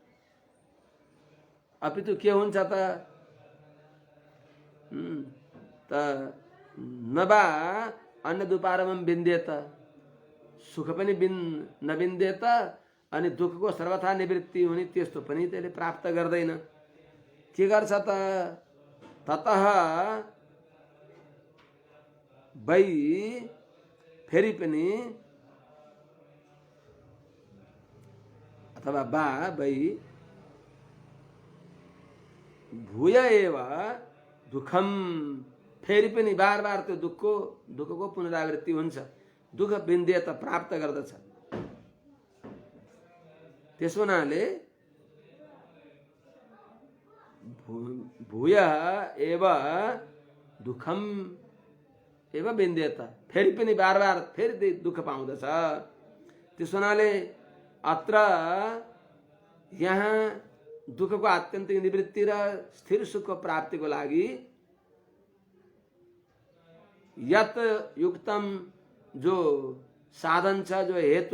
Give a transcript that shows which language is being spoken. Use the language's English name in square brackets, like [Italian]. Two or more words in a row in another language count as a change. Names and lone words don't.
[Nepali] अपितु के हुन्छ त [Sanskrit] नबा अन्य उपारमं विन्देत, [Nepali] सुख पनि नविन्देत, अनि दुःखको सर्वथा निवृत्ति हुने त्यस्तो पनि त्यसले प्राप्त गर्दैन। के गर्छ त? [Sanskrit] ततः वै [Nepali] फेरि पनि, अथवा [Sanskrit] बा वै भूय एव दुखम, [Nepali] फेरि पनि बार बार त्यो दुःखको पुनरावृत्ति हुन्छ, [Sanskrit] दुःख विन्देत [Nepali] प्राप्त गर्दछ। त्यस हुनाले [Sanskrit] भूय एव दुखम एव विन्देत, [Nepali] फेरि पनि बार बार फेरि दुःख पाउँदछ। त्यस हुनाले अत्र यहाँ दुःखको आत्यन्तिक निवृत्ति र स्थिर सुखको प्राप्तिको लागि [Sanskrit] यत युक्तम [Nepali] जो साधन छ, जो हेतु